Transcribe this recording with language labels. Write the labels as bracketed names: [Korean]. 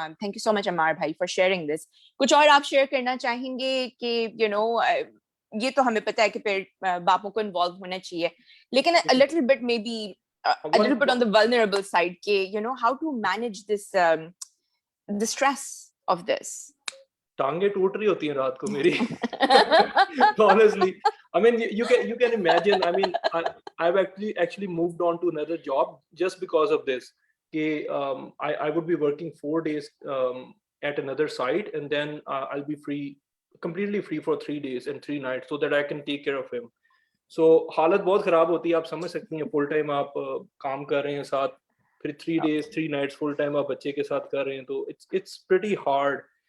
[English] Thank you so much Amar भाई for sharing this. [Hindi] कुछ और आप शेयर करना चाहेंगे कि [English] you know, [Hindi] ये तो हमें पता है कि फिर बापों को इन्वॉल्व होना चाहिए, लेकिन [English] a little bit maybe a little bit on the vulnerable side, [Hindi] कि [English] you know how to manage this the stress of this. [Hindi] टांगे टूट रही होती हैं रात को मेरी. [English] Honestly, I mean you can imagine. I mean I've actually moved on to another job just because of this. I would be working 4 days at another site, and then I'll be completely free for 3 days and 3 nights so that I can take care of him. [Hindi] So हालत बहुत खराब होती है, आप समझ सकती हैं. Full time आप काम कर रहे हैं साथ, फिर [English] 3 days 3 nights [Hindi] फुल टाइम आप बच्चे के साथ कर रहे हैं, तो [English] it's pretty hard.